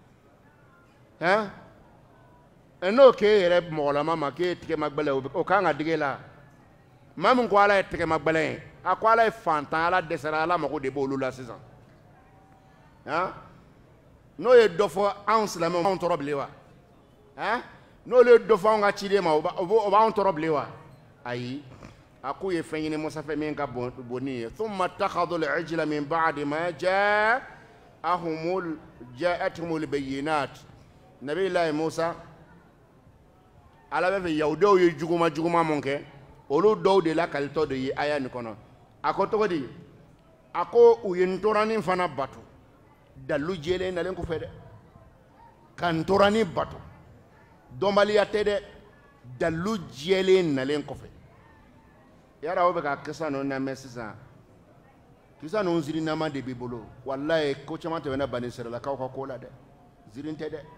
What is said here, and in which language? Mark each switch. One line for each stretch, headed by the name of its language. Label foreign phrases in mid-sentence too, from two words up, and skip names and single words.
Bambara: ye n'o k'e yɛrɛ mɔgɔlama ma k'e ye tɛgɛma gbɛlɛn o kan ka digi la maa min ko Ala ye tɛgɛma gbɛlɛn ye a ko Ala ye fantan Ala dɛsɛra Ala mago de b'olu la sisan n'o ye dɔ fɔ anw silamɛw anw tɔɔrɔ bilen wa n'olu ye dɔ fɔ anw ka ciden ma o b'anw tɔɔrɔ bilen wa ayi a k'u ye fɛn ɲini Musa fɛ min ka bon ni ye
Arabic: ثم اتخذوا العجل من بعد ما جاءتهم البينات
Bambara: nabi ilahi Musa Ala bɛ fɛ yahudaw ye juguma mun kɛ olu dɔw de la kalitɔ de ye aya nin kɔnɔ a ko cogo di a ko u ye ntoranin fana bato dalu jɛlen nalen kɔfɛ dɛ ka ntoranin bato dɔnbaliya tɛ dɛ dalu jɛlen nalen kɔfɛ yara aw bɛ ka kisa ninnu lamɛn sisan kisa ninnu zirinama de b'i bolo walayi ko caman tɛmɛna Bani Israilakaw ka ko la dɛ zirin tɛ dɛ